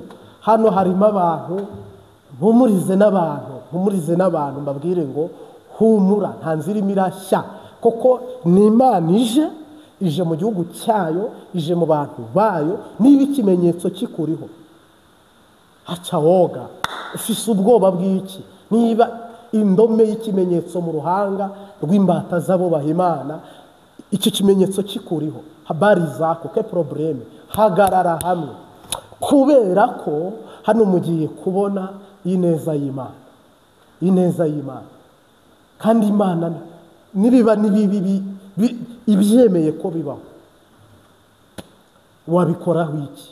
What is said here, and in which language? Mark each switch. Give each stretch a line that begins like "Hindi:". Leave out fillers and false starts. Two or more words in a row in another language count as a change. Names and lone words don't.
Kinyarwanda: Hano harimo abantu, mpumurize n'abantu mbabwire ngo humura, nta nzira irashya, koko ni Imana ije mu gihugu cyayo, ije mu bantu bayo. Niba ikimenyetso kikuriho, aca woga, ufise ubwoba bw'iki? Niba indome y'ikimenyetso mu ruhanga rw'imbata z'abo bahimana, icyo kimenyetso kikuriho,
Swahili: habari zako ke probleme,
Kinyarwanda: hagarara hamwe, kubera ko hano mugiye kubona ineza y'Imana, kandi Imana nibiba nibibi ibyemeye ko bibaho, wabikoraho iki?